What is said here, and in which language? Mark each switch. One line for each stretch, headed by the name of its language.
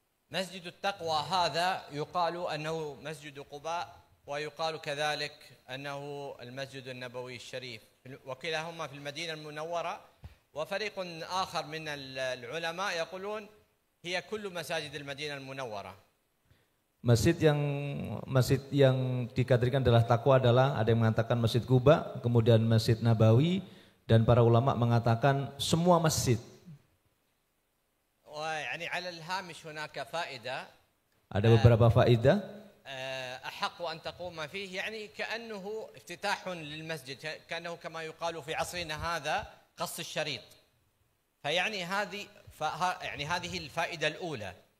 Arabic: مسجد التقوى هذا يقال أنه مسجد قباء ويقال كذلك أنه المسجد النبوي الشريف، وكلاهما في المدينة المنورة. وفريق آخر من العلماء يقولون هي كل مساجد المدينة المنورة.
Indonesian: Masjid yang dikategorikan adalah takwa adalah ada yang mengatakan Masjid Quba, kemudian Masjid Nabawi, dan para ulama mengatakan semua masjid.
Arabic: ويعني على الهامش هناك فائدة.
Indonesian: Ada beberapa faidah.
Arabic: أحق أن تقوم فيه يعني كأنه افتتاح للمسجد، كأنه كما يقال في عصرنا هذا قص الشريط. فيعني هذه الفائدة الأولى.